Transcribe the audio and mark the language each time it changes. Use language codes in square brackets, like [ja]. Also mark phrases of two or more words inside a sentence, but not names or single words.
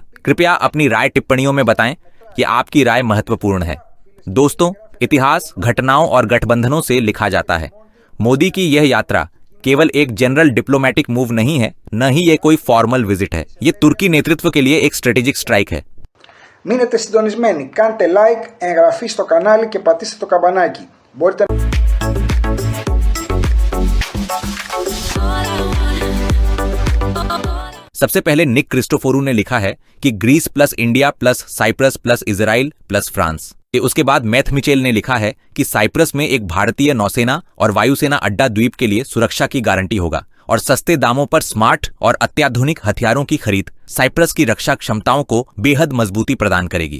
[hi] कृपया अपनी राय टिप्पणियों में बताएं कि आपकी राय महत्वपूर्ण है। दोस्तों, इतिहास घटनाओं और गठबंधनों से लिखा जाता है। मोदी की यह यात्रा केवल एक [en] general diplomatic move [hi] नहीं है, न ही ये कोई [en] formal visit [hi] है। ये तुर्की नेतृत्व के लिए एक [en] strategic strike [hi] है। [el] Μείνετε συντονισμένοι, κάντε like, εγγραφή στο κανάλι και πατήστε το καμπανάκι. Μπορείτε [hi] सबसे पहले निक क्रिस्टोफोरू ने लिखा है कि ग्रीस प्लस इंडिया प्लस साइप्रस प्लस इजराइल प्लस फ्रांस। उसके बाद मैथ मिचेल ने लिखा है कि साइप्रस में एक भारतीय नौसेना और वायुसेना अड्डा द्वीप के लिए सुरक्षा की गारंटी होगा और सस्ते दामों पर स्मार्ट और अत्याधुनिक हथियारों की खरीद साइप्रस की रक्षा क्षमताओं को बेहद मजबूती प्रदान करेगी।